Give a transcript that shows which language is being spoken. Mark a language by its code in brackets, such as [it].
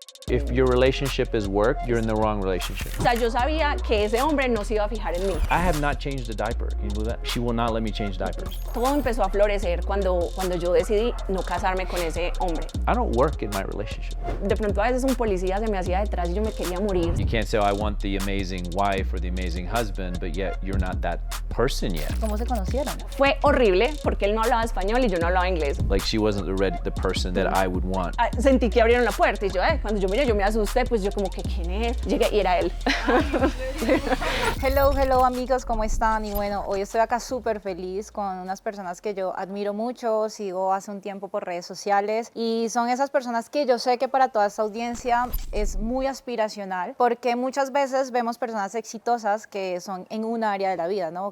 [en] If your relationship is work, you're in the wrong relationship. [es] O sea, yo sabía que ese hombre no se iba a fijar en mí. [en] I have not changed a diaper. Can you believe that? She will not let me change diapers. [es] Todo empezó a florecer cuando yo decidí no casarme con ese hombre. [en] I don't work in my relationship. [es] De pronto a veces un policía se me hacía detrás y yo me quería morir. [en] You can't say, oh, I want the amazing wife or the amazing husband, but yet you're not that person yet. [es] ¿Cómo se conocieron? Fue horrible porque él no hablaba español y yo no hablaba inglés. [en] Like she wasn't the person that I would want. [es] Sentí que abrieron la puerta y yo, cuando yo miré, yo me asusté, pues yo como que, ¿quién es? Llegué y era él. Hello amigos, ¿cómo están? Y bueno, hoy estoy acá súper feliz con unas personas que yo admiro mucho, sigo hace un tiempo por redes sociales y son esas personas que yo sé que para toda esta audiencia es muy aspiracional porque muchas veces vemos personas exitosas que son en un área de la vida, ¿no?